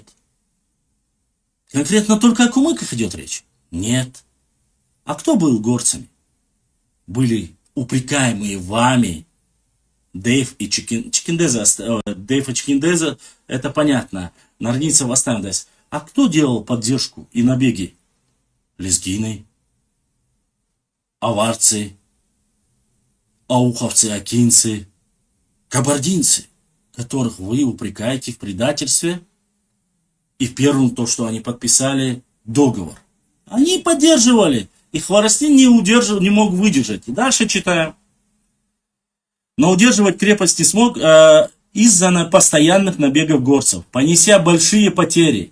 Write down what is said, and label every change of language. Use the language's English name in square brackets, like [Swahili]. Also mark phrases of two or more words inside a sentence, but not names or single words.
[Russian] Конкретно только о кумыках идет речь? Нет. А кто был горцами? Были упрекаемые вами Дейв и Чекиндеза. Дейв и Чекиндеза, это понятно. Нарница Вастандес. А кто делал поддержку и набеги? Лезгины, аварцы, ауховцы, акинцы, кабардинцы, которых вы упрекаете в предательстве и в первом то, что они подписали договор. Они поддерживали, и Хворостин не мог выдержать. И дальше читаем. Но удерживать крепость не смог из-за постоянных набегов горцев, понеся большие потери.